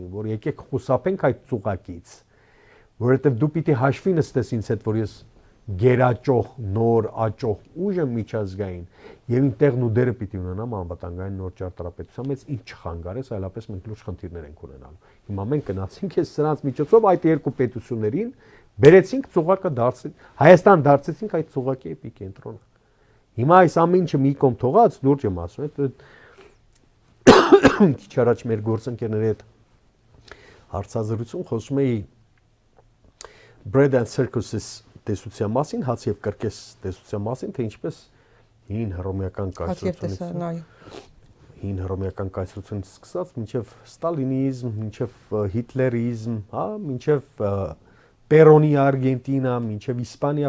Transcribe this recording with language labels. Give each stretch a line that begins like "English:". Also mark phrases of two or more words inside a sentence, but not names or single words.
Armenian: որ եկեք խուսափենք այդ ծուղակից, որովհետեւ դու պիտի հաշվի նստես ինձ հետ, որ ես գերաճող, նոր աճող ուժ եմ միջազգային եւ իմ տեղն ու դերը պիտի ունենամ անվտանգային նոր ճարտարապետության մեջ, ինչ չխանգարես, այլապես մենք լուրջ խնդիրներ ենք ունենալու։ Հիմա մենք գնացինք այս սրանց միջոցով այդ երկու պետություններին, բերեցինք ծուղակը դարձրինք, Հայաստան դարձրեցինք այդ ծուղակի էպիկենտրոնը։ Հիմա այս ամեն ինչը մի կողմ թողած, լուրջ եմ ասում, քիչ առաջ մեր գործընկերների հետ հարցազրույցում խոսում էի
English: bread and circuses
Armenian: տեսության մասին, հաց եւ կրկես տեսության մասին, թե ինչպես հին հռոմեական կայսրությունից սկսած մինչև ստալինիզմ, մինչև հիտլերիզմ, հա, մինչև Պերոնի Արգենտինա, մինչև Իսպանիա